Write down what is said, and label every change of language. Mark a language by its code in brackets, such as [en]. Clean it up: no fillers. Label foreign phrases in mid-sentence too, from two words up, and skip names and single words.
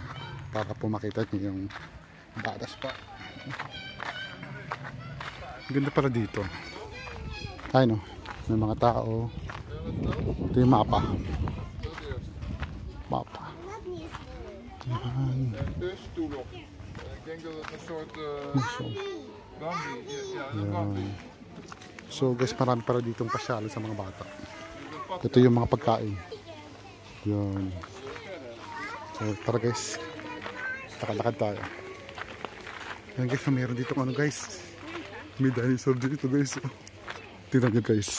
[tl] Para po makita niyo yung Badas Park. Ganda pala dito. Ay no, may mga tao. Ito yung mapa. Mapa. Yan. [nl] Ik denk dat het een soort So, Bambi. Ja, een [tl] yan. Bambi. [en] So guys, [tl] marami para ditong pasyalo sa mga bata. Ito yung mga pagkain. Yan. So tara guys, lakad-lakad tayo. Yan guys, mayroon dito ano guys. May dinosaur dito guys. Tingnan nyo guys.